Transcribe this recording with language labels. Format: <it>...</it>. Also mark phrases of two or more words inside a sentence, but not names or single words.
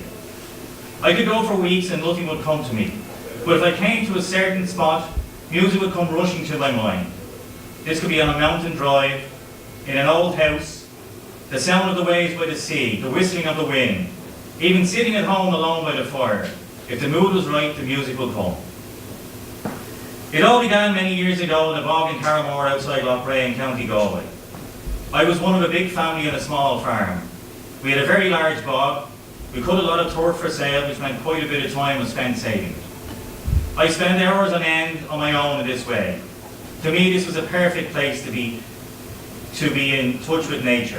<en>I could go for weeks and nothing would come to me, but if I came to a certain spot, music would come rushing to my mind. This could be on a mountain drive, in an old house, the sound of the waves by the sea, the whistling of the wind, even sitting at home alone by the fire. If the mood was right, the music will come. It all began many years ago in a bog in Ceolchoirm Mór outside Loughrea in County Galway. I was one of a big family on a small farm. We had a very large bog. We cut a lot of turf for sale, which meant quite a bit of time was spent saving it. I spent hours on end on my own in this way. To me, this was a perfect place to be in touch with nature.</en>